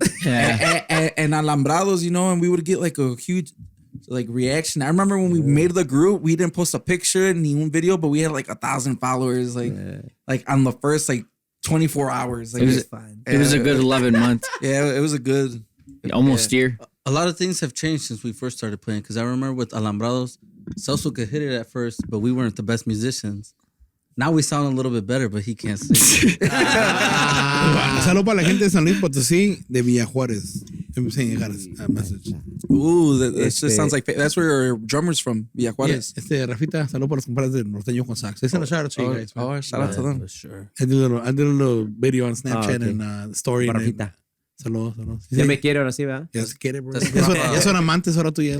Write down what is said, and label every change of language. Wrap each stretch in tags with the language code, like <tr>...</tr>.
<en>and alambrados, you know, and we would get like a huge like reaction. I remember when we made the group, we didn't post a picture</en> <es>ni un video,</es> <en>but we had like 1,000 followers, like on the first like 24 hours. Like, It was a good 11 months, yeah, it was a good. almost year. A lot of things have changed since we first started playing. Because I remember with Alambrados, Celso could hit it at first, but we weren't the best musicians. Now we sound a little bit better, but he can't sing.</en> <es>Saludos para la gente de San Luis Potosí, de Villa Juárez.</es> <en>I'm saying you got a message. Ooh, that just sounds like that's where your drummer's from, Villa Juárez. Yeah, Rafita,</en> <es>saludos para los compadres de Norteño con Sax.</es> <en>They sent a shout out to you guys. Man. Shout out to them. For sure. I did a little video on Snapchat okay. and story. Rafita.</en> <es>Saludos. Ya me quiere ahora sí, ¿verdad? Ya se quiere, bro.</es> <en>That's</en> <es>Ya son amantes ahora tú y él.</es>